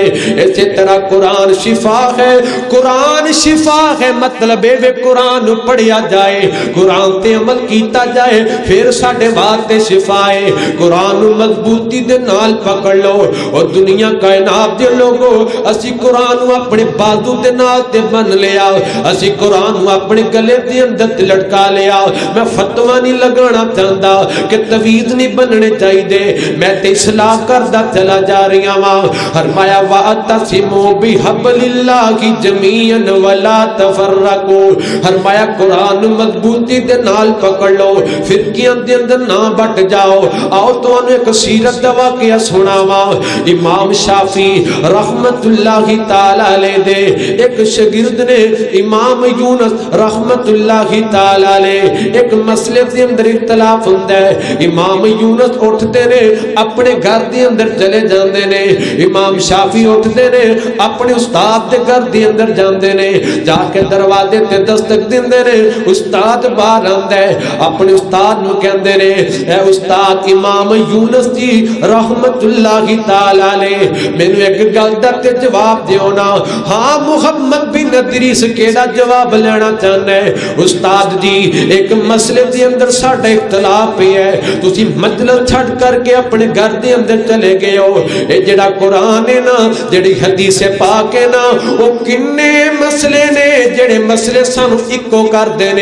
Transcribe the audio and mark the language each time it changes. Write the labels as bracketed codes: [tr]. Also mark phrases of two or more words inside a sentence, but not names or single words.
[pa] اسی طرح قرآن شفا ہے، قرآن شفا ہے مطلب ہے قرآن پڑھیا جائے، قرآن تے عمل کیتا جائے، پھر ساڈے واسطے شفا ہے۔ قرآن مضبوطی دے نال پکڑ لو، اور دنیا کائنات دے لوگو اسی قرآن اپنے بازو دے نال تے بن لیا، اسی قرآن اپنے گلے دے اندر لٹکا لیا۔ [ur] میں فتویٰ نہیں لگانا چاہتا کہ تویز نہیں بننے چاہیے، [pa] میں تے اصلاح کردا چلا جا رہی ہاں۔ [ar] فرمایا وَاعْتَصِمُوا بِحَبْلِ اللَّهِ جَمِيعًا وَلَا تَفَرَّقُوا، [pa] فرمایا قرآن مضبوطی دے نال پکڑ لو، فرقیاں دے اندر نہ بٹ جاؤ۔ آؤ تو ایک سیرت دا واقعہ سناواں۔ امام شافعی رحمت اللہ تعالی علیہ دے ایک شاگرد نے امام یونس رحمت اللہ تعالی علیہ ایک مسئلے دے اندر اختلاف ہوندا ہے۔ امام یونس اٹھتے نے اپنے گھر دے اندر چلے جاندے نے، امام شافعی اٹھتے نے اپنے استاد دے گھر دے اندر جاندے نے، جا کے دروازے تے دستک دیندے نے استاد باہر آندا ہے اپنے استاد نو کہندے نے اے استاد امام یونس جی رحمت اللہ تعالی علیہ مینوں ایک گل دا تے جواب دیو نا ہاں محمد بن ادریس کیڑا جواب لینا چاہنا ہے استاد جی ایک مسئلے دے اندر ساڈا اختلاف پہ ہے تسی مجلس چھڑ کر کے اپنے گھر دے اندر چلے گئے ہو اے جڑا قرآن ہے نا جڑی حدیث پاک ہے نا وہ کنے مسئلے نے جڑے مسئلے سانو اکو کر دینے